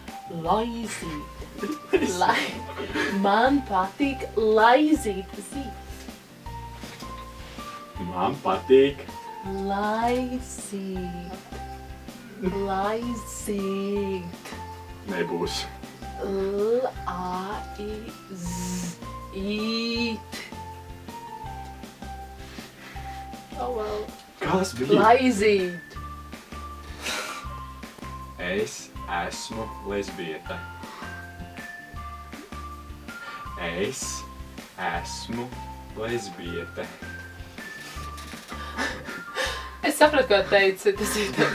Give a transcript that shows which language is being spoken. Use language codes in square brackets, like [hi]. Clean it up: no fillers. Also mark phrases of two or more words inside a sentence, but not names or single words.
[lv] Laizīt. Man patīk laizīt zivis. Man patīk Laizīt. Laizīt. nebūs. L-A-I-Z-īt. [en] Oh, well. [lv] Kas bija? Laizīt. Es esmu lesbieta. Es esmu lesbieta. Es sapratu, ko teici. Tas ir tas.